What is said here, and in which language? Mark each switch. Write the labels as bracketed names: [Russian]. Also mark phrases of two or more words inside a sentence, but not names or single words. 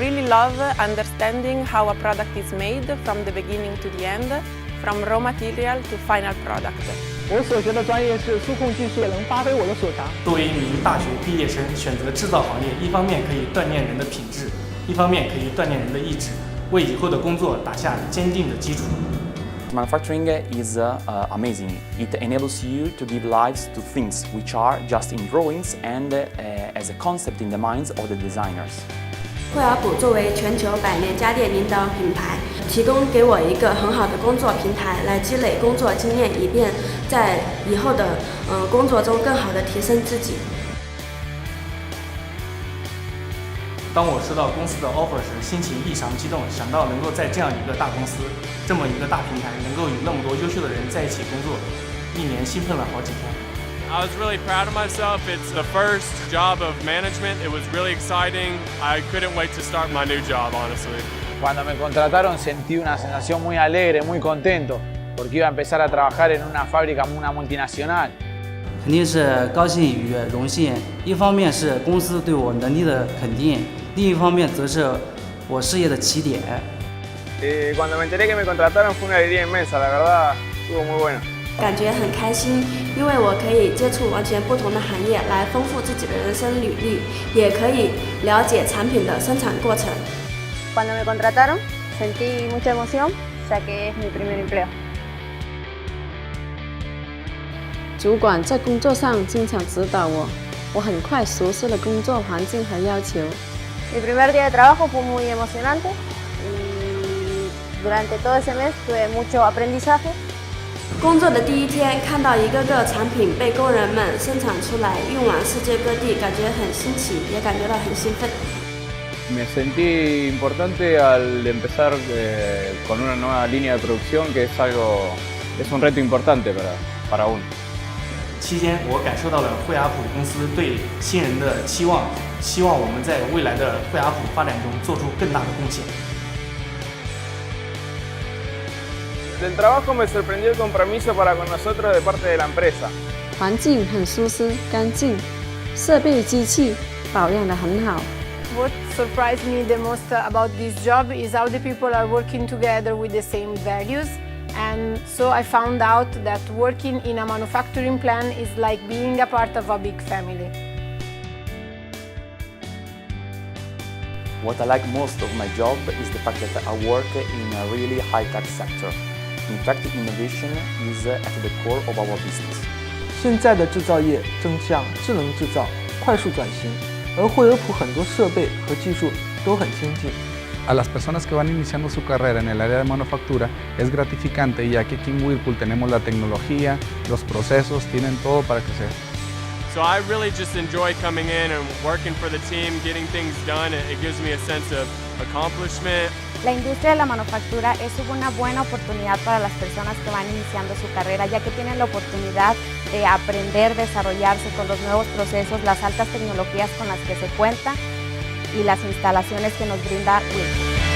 [English] love understanding how a product is made from the beginning to the end, from raw material to final product. [Chinese] 我所学的专业是数控技术，也能发挥我的所长。作为一名大学毕业生，选择制造行业，一方面可以锻炼人的品质，一方面可以锻炼人的意志，为以后的工作打下坚定的基础。 [English] Manufacturing is amazing. It enables you to give lives to things which are just in drawings and as a concept in the minds of the designers. [Chinese] 惠而浦作为全球百年家电领导品牌，提供给我一个很好的工作平台，来积累工作经验，以便在以后的工作中更好的提升自己。当我收到公司的 offer 时，心情异常激动，想到能够在这样一个大公司，这么一个大平台，能够与那么多优秀的人在一起工作，一年兴奋了好几天。 [English] I was really proud of myself. It's the first job of management. It was really exciting. I couldn't wait to start my new job, honestly. [Spanish] Cuando me contrataron sentí una sensación muy alegre, muy contento, porque iba a empezar a trabajar en una fábrica, una multinacional. [Chinese] 肯定是高兴与荣幸，一方面是公司对我能力的肯定，另一方面则是我事业的起点。 [Spanish] Cuando me enteré que me contrataron fue una alegría inmensa, la verdad, estuvo muy buena. [Chinese] 感觉很开心，因为我可以接触完全不同的行业，来丰富自己的人生履历，也可以了解产品的生产过程。 [Spanish] Cuando me contrataron, sentí mucha emoción, ya que es mi primer empleo. [Chinese] 主管在工作上经常指导我，我很快熟悉了工作环境和要求。 [Spanish] Mi primer día de trabajo fue muy emocionante y durante todo ese mes tuve mucho aprendizaje. [Chinese] 工作的第一天，看到一个个产品被工人们生产出来，运往世界各地，感觉很新奇，也感觉到很兴奋。 [Spanish] Me sentí importante al empezar con una nueva línea de producción, que es un reto importante para uno. [Chinese] 期间，我感受到了惠而浦公司对新人的期望，希望我们在未来的惠而浦发展中做出更大的贡献。 [Spanish] Del trabajo me sorprendió el compromiso para con nosotros de parte de la empresa. [Chinese] 环境很舒适、干净，设备机器保养得很好。 [English] What surprised me the most about this job is how the people are working together with the same values. And so I found out that working in a manufacturing plant is like being a part of a big family. What I like most of my job is the fact that I work in a really high-tech sector. In fact, innovation is at the core of our business. [Chinese] 现在的制造业正向智能制造快速转型，而惠而浦很多设备和技术都很先进。 [Spanish] A las personas que van iniciando su carrera en el área de manufactura es gratificante, ya que aquí en Whirlpool tenemos la tecnología, los procesos, tienen todo para crecer. [English] So I really just enjoy coming in and working for the team, getting things done. It gives me a sense of accomplishment. [Spanish] La industria de la manufactura es una buena oportunidad para las personas que van iniciando su carrera, ya que tienen la oportunidad de aprender, desarrollarse con los nuevos procesos, las altas tecnologías con las que se cuenta y las instalaciones que nos brinda Whirlpool.